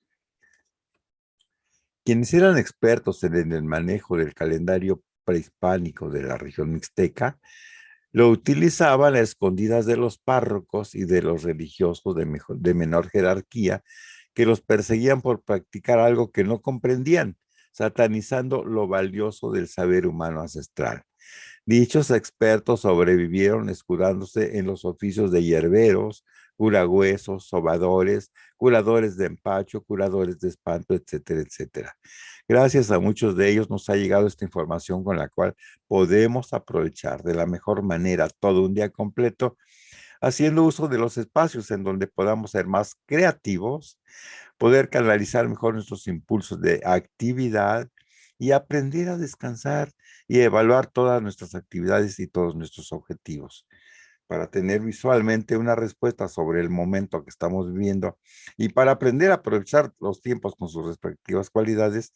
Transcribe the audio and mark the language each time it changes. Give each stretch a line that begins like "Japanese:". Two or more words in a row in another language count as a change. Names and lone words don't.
Spanish: Quienes eran expertos en el manejo del calendario prehispánico de la región mixteca, lo utilizaban a escondidas de los párrocos y de los religiosos de menor jerarquía, que los perseguían por practicar algo que no comprendían, satanizando lo valioso del saber humano ancestral. Dichos expertos sobrevivieron escudándose en los oficios de hierberos, curahuesos, sobadores, curadores de empacho, curadores de espanto, etcétera, etcétera. Gracias a muchos de ellos nos ha llegado esta información con la cual podemos aprovechar de la mejor manera todo un día completo, haciendo uso de los espacios en donde podamos ser más creativos, poder canalizar mejor nuestros impulsos de actividad y aprender a descansar y evaluar todas nuestras actividades y todos nuestros objetivos, para tener visualmente una respuesta sobre el momento que estamos viviendo y para aprender a aprovechar los tiempos con sus respectivas cualidades.